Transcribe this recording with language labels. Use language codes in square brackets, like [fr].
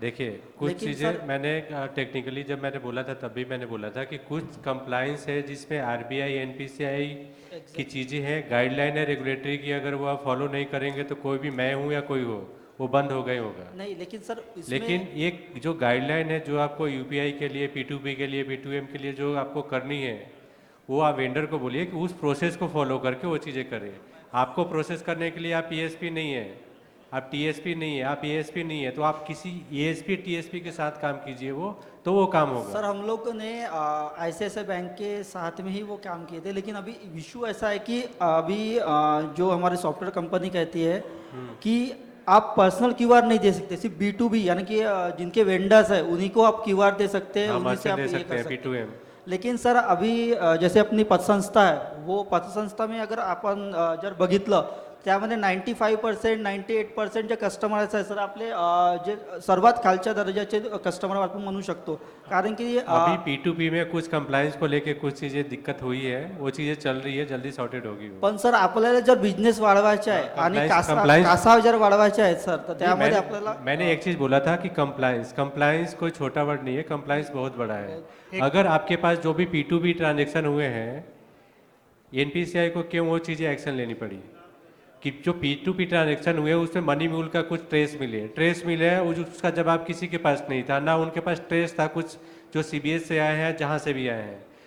[hi] देखिए कुछ चीज़ें मैंने टेक्निकली जब मैंने बोला था तब भी मैंने बोला था कि कुछ कंप्लायंस है जिसमें RBI NPCI की चीज़ें हैं, गाइडलाइन है रेगुलेटरी की, अगर वो आप फॉलो नहीं करेंगे तो कोई भी मैं हूँ या कोई हो वो बंद हो गई होगा। नहीं लेकिन सर लेकिन एक जो गाइडलाइन है जो आपको UPI के लिए, P2P के लिए, P2M के लिए जो आपको करनी है वो आप वेंडर को बोलिए कि उस प्रोसेस को फॉलो करके वो चीज़ें करें। आपको प्रोसेस करने के लिए आप ESP नहीं है, आप TSP नहीं है, आप ASP नहीं है, तो आप किसी ESP TSP के साथ काम कीजिए, वो काम होगा। सर हम लोग ने ICICI बैंक के साथ में ही वो काम किए थे, लेकिन अभी इशू ऐसा है कि अभी जो हमारी सॉफ्टवेयर कंपनी कहती है कि आप पर्सनल QR नहीं दे सकते, सिर्फ B2B यानी कि जिनके वेंडर्स है उन्हीं को आप QR दे सकते हैं, उन्हीं से आप ये कर सकते हैं। लेकिन सर अभी जैसे अपनी पतसंस्था है, वो पतसंस्था में अगर [mr] आपण जर बघितलं त्यामध्ये 95% 98% जे कस्टमर्स आहे सर आपले जे सर्वात खालच्या दर्जाचे कस्टमर आपण म्हणू शकतो, कारण की [hi] अभी P2P में कुछ कंप्लायंस को लेके कुछ चीज़ें दिक्कत हुई है, वो चीज़ें चल रही है, जल्दी सॉर्टेड होगी वो। [mr] पण सर आपल्याला जर बिझनेस वाढवायचा आहे आणि [en] compliance- [mr] कासा जर वाढवायचे आहेत सर, तर त्यामध्ये [hi] मैंने- [mr] आपल्याला [hi] मैंने एक चीज़ बोला था कि कंप्लायंस कोई छोटा वर्ड नहीं है, कंप्लायंस बहुत बड़ा है। अगर आपके पास जो भी P2P ट्रांजेक्शन हुए हैं, NPCI को क्यों वो चीज़ें एक्शन लेनी पड़ी कि जो P2P ट्रांजेक्शन हुए उसमें मनी मूल का कुछ ट्रेस मिले है, उसका जवाब किसी के पास नहीं था, ना उनके पास ट्रेस था कुछ जो CBS से आए हैं, जहाँ से भी आए हैं।